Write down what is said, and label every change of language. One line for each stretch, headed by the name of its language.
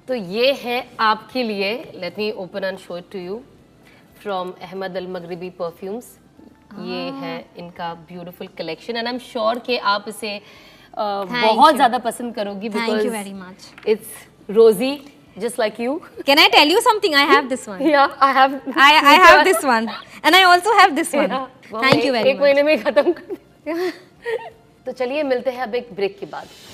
Hindi: तो ये है आपके लिए,
English: Let me open and show it to you, from Ahmed Al Maghribi perfumes.
Hindi: ये है इनका
English: beautiful collection and I am sure
Hindi: कि आप इसे बहुत ज़्यादा पसंद करोगी
English: Because it's rosy just like you. Can I tell you something? I have this one. Yeah, I have this one and I also have this one. Yeah. Thank you very much.
Hindi: एक महीने में खत्म कर तो चलिए मिलते हैं अब एक ब्रेक के बाद।